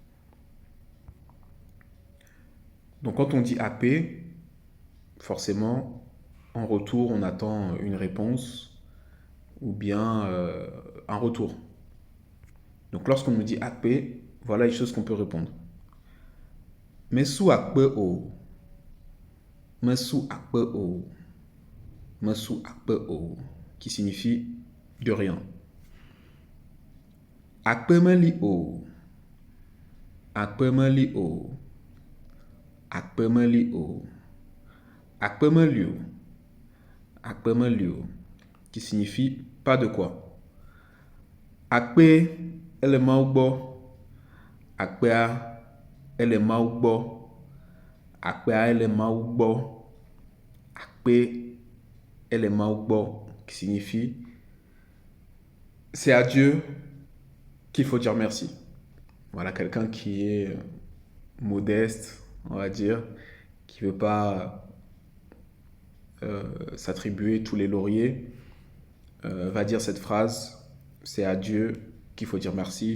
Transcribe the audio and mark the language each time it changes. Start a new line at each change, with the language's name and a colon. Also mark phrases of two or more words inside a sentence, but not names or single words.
French: Donc quand on dit akpe, forcément, en retour, on attend une réponse ou bien un retour. Donc lorsqu'on nous dit akpe, voilà les choses qu'on peut répondre.
Ewe: Mesu akpe o, mesu akpe o, mesu akpe o,
French: qui signifie de rien.
Ewe: Akpe meli o, akpe meli o, akpe meli o, akpe melio, akpe melio,
French: qui signifie pas de quoi.
Ewe: Akpe ele maugbo, akpea ele maugbo, akpea ele maugbo, akpe ele maugbo,
French: qui signifie c'est à Dieu qu'il faut dire merci. Voilà, quelqu'un qui est modeste, on va dire, qui ne veut pas s'attribuer tous les lauriers, va dire cette phrase: c'est à Dieu qu'il faut dire merci.